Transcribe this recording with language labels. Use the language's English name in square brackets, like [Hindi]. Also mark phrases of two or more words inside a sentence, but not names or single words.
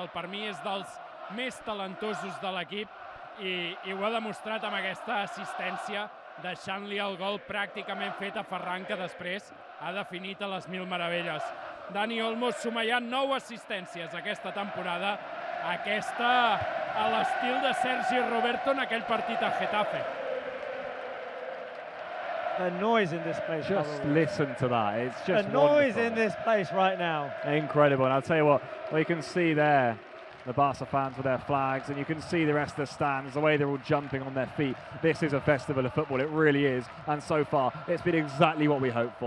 [Catalan] Per mi és dels més talentosos de l'equip i ho ha demostrat amb aquesta assistència, deixant-li el gol pràcticament fet a Ferran, que després ha definit a les mil meravelles. Dani Olmo suma ja 9 assistències aquesta temporada, aquesta a l'estil de Sergi Roberto en aquell partit a Getafe. [English] The noise in this place. Just listen to that. It's just the noise wonderful. in this place right now. Incredible. And I'll tell you what, we can see there the Barca fans with their flags, and you can see the rest of the stands, the way they're all jumping on their feet. This is a festival of football, it really is. And so far, it's been exactly what we hoped for.